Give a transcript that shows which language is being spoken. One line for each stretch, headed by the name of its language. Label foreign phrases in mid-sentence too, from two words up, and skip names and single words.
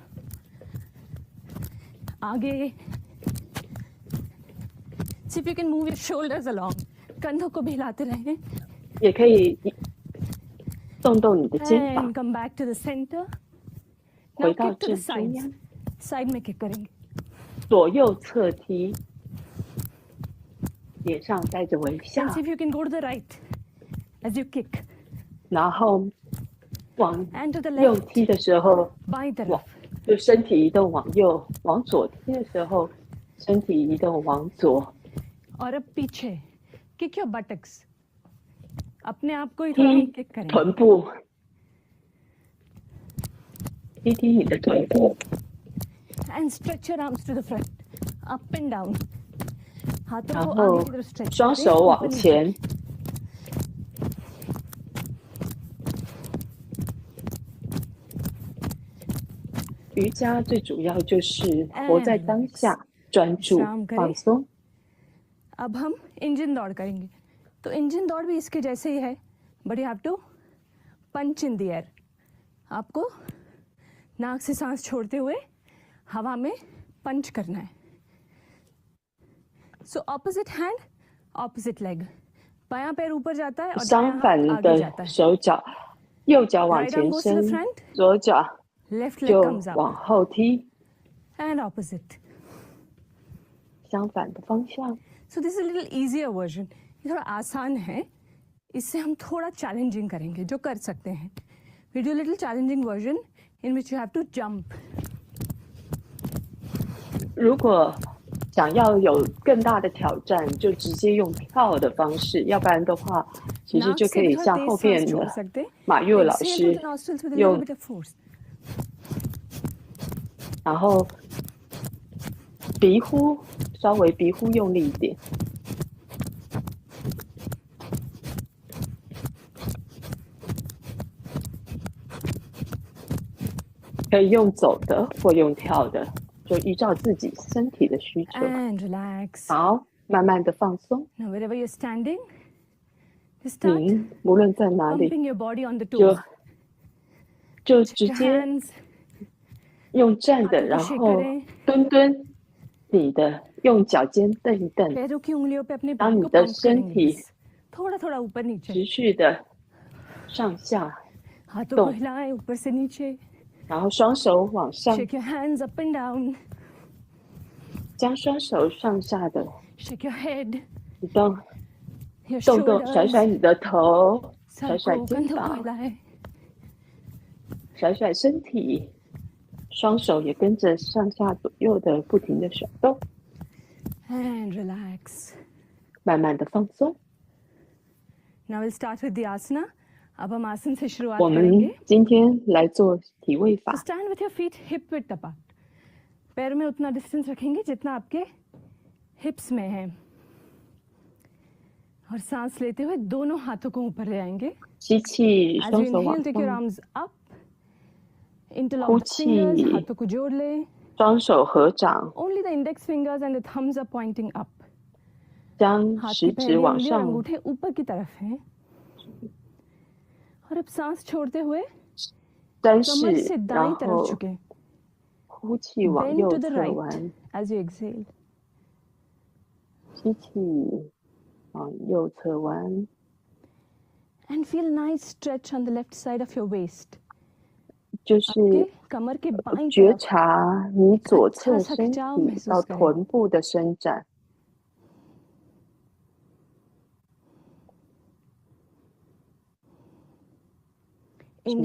Hindi: आगे.
English: See if you can move your shoulders along.
Hindi: कंधों को भी हिलाते रहें.
Chinese: 也可以动动你的肩膀
English: And，come back to the center.
Chinese: 回
English: Now
Chinese: 到
English: kick to the
Chinese: 正中
English: sides.
Chinese: 央，
Hindi: Side में kick करेंगे.
Chinese: 左右侧踢，脸上带着微笑
English: And，see if you can go to the right as you kick.
Chinese: 然后往
English: And to the
Chinese: 右
English: left.
Chinese: 踢的时候，
Hindi: बाईं तरफ.
Chinese: 往就身体移动往右；往左踢的时候，身体移动往左。
Hindi: और अब पीछे.
English: Kick your buttocks.
Hindi: अपने आप को ही थोड़ा
Chinese: 踢
Hindi: किक करेंगे.
Chinese: 臀部，踢踢你的臀部，
English: And stretch your arms to the front. up and down,
Hindi: हाथों
Chinese: 然
Hindi: को
Chinese: 后
Hindi: आगे की तरफ स्ट्रेच
Chinese: 双
Hindi: करके
Chinese: 手
Hindi: ऊपर
Chinese: 往
Hindi: नीचे।
Chinese: 前。瑜伽最主要就是活在当下，专注
Hindi: विश्राम करें।
Chinese: 放松。
Hindi: अब हम इंजन दौड़ करेंगे। तो इंजन दौड़ भी इसके जैसे ही है,
English: but you have to punch in the air.
Hindi: आपको नाक से सांस छोड़ते हुए हवा में पंच करना है।
English: so opposite hand opposite leg,
Hindi: बायां पैर ऊपर जाता है और
Chinese: 相
Hindi: दायां
Chinese: 反
Hindi: हाथ आगे
Chinese: 的
Hindi: जाता है।
Chinese: 手脚，右脚往
English: Right arm
Chinese: 前
English: goes to the
Chinese: 伸，
English: front,
Chinese: 左脚
English: left leg
Chinese: 就
English: comes up
Chinese: 往后踢，
English: and opposite.
Chinese: 相反的方向。
English: So this is a little easier version.
Hindi: ये थोड़ा आसान है, इससे हम थोड़ा चैलेंजिंग करेंगे जो कर सकते हैं।
English: We do a little challenging version in which you have to jump.
Chinese: 如果想要有更大的挑战，就直接用跳的方式，要不然的话，其实
Hindi: नाक
Chinese: 就
Hindi: से
Chinese: 可以
Hindi: थोड़ा
Chinese: 像
Hindi: तेज
Chinese: 后
Hindi: सांस
Chinese: 面
Hindi: छोड़
Chinese: 的
Hindi: सकते।
Chinese: 马佑老
English: Exhale
Chinese: 师
English: through the nostrils with a little
Chinese: 用，
English: bit of force.
Chinese: 然后鼻呼，稍微鼻呼用力一点。可以用走的或用跳的，就依照自己身体的需求。
English: And relax.
Chinese: 好，慢慢的放松。
English: Now wherever you're standing, just start
Chinese: 您无论在哪里，
English: pumping your body on the
Chinese: 就
English: toes.
Chinese: 就直
English: Your
Chinese: 接
English: hands,
Chinese: 用站的，
Hindi: हाथों
Chinese: 然
Hindi: को shake
Chinese: 后
Hindi: करें.
Chinese: 蹲蹲，你的用脚尖蹬一蹬，
Hindi: पैरों की उंगलियों पे अपने
Chinese: 当
Hindi: पेट
Chinese: 你
Hindi: को
Chinese: 的
Hindi: पंप
Chinese: 身
Hindi: करेंगे
Chinese: 体
Hindi: बस. थोड़ा थोड़ा ऊपर नीचे.
Chinese: 持续的上下，
Hindi: हाथों को
Chinese: 动
Hindi: हिलाएं ऊपर से नीचे.
Chinese: 然后双手往上，
English: Shake your hands up and down.
Chinese: 将双手上下的
English: Shake your head,
Chinese: 移动，
English: your
Chinese: 动动，甩
English: shoulders.
Chinese: 甩你的头，
Hindi: सर
Chinese: 甩甩
Hindi: को
Chinese: 肩
Hindi: कंधों को
Chinese: 膀，
Hindi: हिलाएं.
Chinese: 甩甩身体，双手也跟着上下左右的不停的甩动，
English: And relax.
Chinese: 慢慢的放松。
English: Now we'll start with the asana.
Hindi: अब हम आसन से शुरुआत
Chinese: 我们
Hindi: करेंगे.
Chinese: 今天来做体位
English: So
Chinese: 法，
English: stand with your feet hip width apart.
Hindi: पैर में उतना डिस्टेंस रखेंगे जितना आपके हिप्स में है. और सांस लेते हुए दोनों हाथों को ऊपर ले आएंगे.
Chinese: 吸气，
English: As
Chinese: 双
English: you
Chinese: 手往
English: inhale, take your
Chinese: 上，
English: arms up. Interlock
Chinese: 呼
English: the fingers,
Chinese: 气，
Hindi: हाथों को जोड़ ले.
Chinese: 双手合掌，
English: Only the index fingers and the thumbs are pointing up.
Chinese: 将
Hindi: हाथ
Chinese: 食
Hindi: की
Chinese: 指
Hindi: पहली
Chinese: 往
Hindi: उंगली और
Chinese: 上，
Hindi: अंगूठे ऊपर की तरफ हैं. और अब सांस छोड़ते हुए
Chinese: 单
Hindi: कमर
Chinese: 式
Hindi: से，
Chinese: 然
Hindi: दाईं तरफ
Chinese: 后
Hindi: झुकें.
Chinese: 呼气往
English: Bend
Chinese: 右
English: to the
Chinese: 侧
English: right
Chinese: 弯，
English: as you exhale.
Chinese: 吸气往右侧弯，
English: And feel a nice stretch on the left side of your waist.
Chinese: 就是
Hindi: आपके कमर के बाईं
Chinese: 觉
Hindi: तरफ
Chinese: 察你左侧
Hindi: अच्छा सा
Chinese: 身
Hindi: खिंचाव
Chinese: 体
Hindi: महसूस
Chinese: 到
Hindi: करें.
Chinese: 臀部的伸展。 持续